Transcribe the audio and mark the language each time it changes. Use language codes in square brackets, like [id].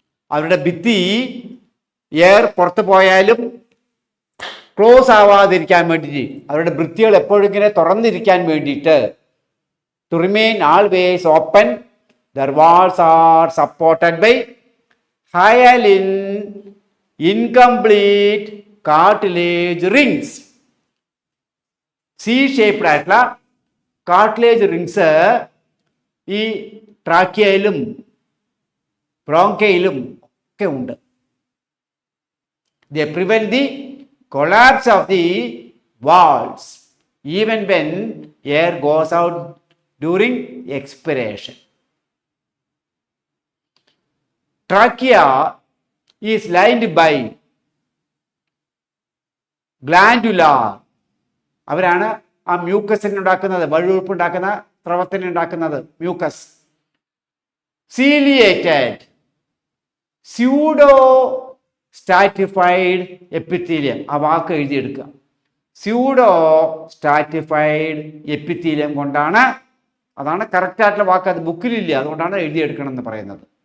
[ml] അവരുടെ ഭിത്തി എയർ പുറത്തു പോയാലും ക്ലോസ് ആവാതിരിക്കാൻ വേണ്ടിയിട്ട്, അവരുടെ ഭിത്തികൾ എപ്പോഴും ഇങ്ങനെ തുറന്നിരിക്കാൻ വേണ്ടിയിട്ട്, [en] To remain always open, their walls are supported by hyaline incomplete cartilage rings. [ml] C shaped ആയിട്ടുള്ള കാർട്ടിലേജ് റിങ്സ് ഈ ട്രാക്കിയയിലും ബ്രോങ്കയിലും ഒക്കെ ഉണ്ട്. [en] They prevent the collapse of the walls even when air goes out during expiration. Trachea is lined by glandular. [ml] അവരാണ് ആ മ്യൂക്കസിന് ഉണ്ടാക്കുന്നത്, വഴുവഴുപ്പ് ഉണ്ടാക്കുന്ന സ്രവത്തിന് ഉണ്ടാക്കുന്നത് mucus. Ciliated pseudo സ്റ്റാറ്റിഫൈഡ് epithelium, ആ വാക്ക് എഴുതിയെടുക്കുക. സ്യൂഡോ സ്റ്റാറ്റിഫൈഡ് എപ്പിത്തീലിയം കൊണ്ടാണ്, അതാണ് കറക്റ്റ് ആയിട്ടുള്ള വാക്ക്, അത് ബുക്കിലില്ല, അതുകൊണ്ടാണ് എഴുതിയെടുക്കണം എന്ന് പറയുന്നത്.